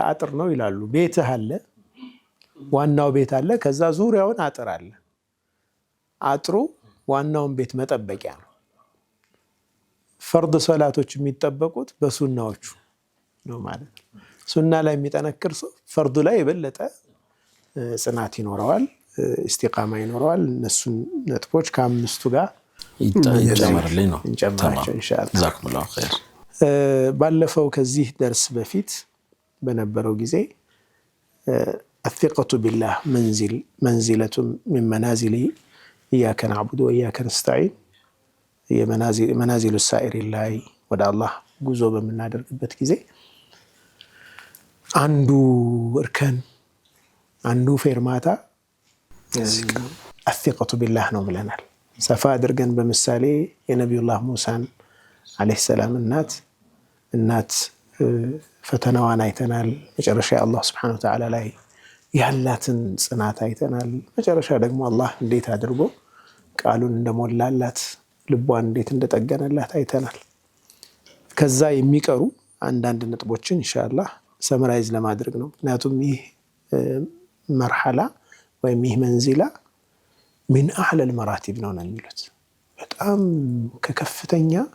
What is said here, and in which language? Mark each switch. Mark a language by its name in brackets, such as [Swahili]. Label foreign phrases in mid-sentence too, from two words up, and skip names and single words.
[Amharic] አጥር ነው ይላሉ ቤትህ አለ ዋናው ቤት አለ ከዛ ዙሪያውን አጥር አለ አጥሩ ዋናውን ቤት መጠበቂያ ነው ፈርድ ሰላቶች የሚጠበቁት በሱናዎቹ ነው ማለት ሱና ላይ የሚጠነክር ሰው ፈርዱ ላይ የበለጠ ጽናት ይኖረዋል ኢስቲቃማ ይኖረዋል እነሱን ነጥቦች ከአምስቱ ጋር ይጨመርልኝ ነው እንጨምራቸው ኢንሻአላህ [Arabic] جزاكم الله خير [Amharic] ባለፈው ከዚህ ደርስ በፊት በነበረው ጊዜ [Arabic] الثقة بالله منزلة من منازل إياك نعبد وإياك نستعين هي منازل السائر الله [Amharic] ወደ አላህ ጉዞ በመናደርግበት ጊዜ አንዱ እርከን አንዱ ፌርማታ [Arabic] الثقة بالله [Amharic] ነው ብለናል ሰፋ አድርገን በምሳሌ የነብዩላህ ሙሳን አለይሂ ሰላም እናት ፈተናዋን አይተናል መጨረሻ አላህ [Arabic] سبحانه وتعالى [Amharic] ላይ ያላትን ጽናት አይተናል መጨረሻ ደግሞ አላህ እንዴት አድርጎ ቃሉን እንደሞላላት ልቧን እንዴት እንደጠገነላት አይተናል ከዛ የሚቀሩ አንዳንድ ነጥቦችን ኢንሻአላህ ሰመራይዝ ለማድረግ ነው። ምክንያቱም ይህ መርሐላ ወይም ይህ [Arabic] منزلة من أعلى المراتب [Amharic] ነው የሚሉት በጣም ከከፍተኛ